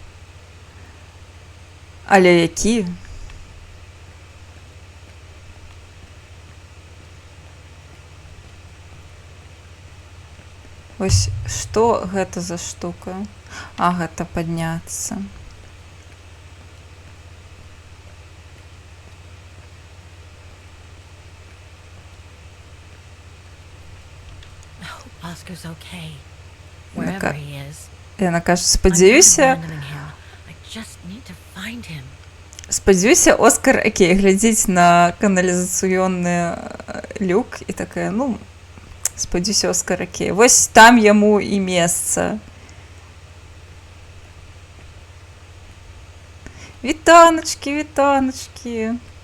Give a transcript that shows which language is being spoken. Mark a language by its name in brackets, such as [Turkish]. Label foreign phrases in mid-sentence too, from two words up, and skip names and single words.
[Belarusian] Але які? Вось, што гэта за штука? А, гэта падняцца. [English] Oscar's okay. Wherever he is. [Belarusian] Яна кажа, спадзяюся... Спадзяюся, Оскар окей, глядзіць на каналізацыённы люк і такая, ну, спадзяюся, Оскар окей. Вось там яму і месца. Вітаначкі, вітаначкі.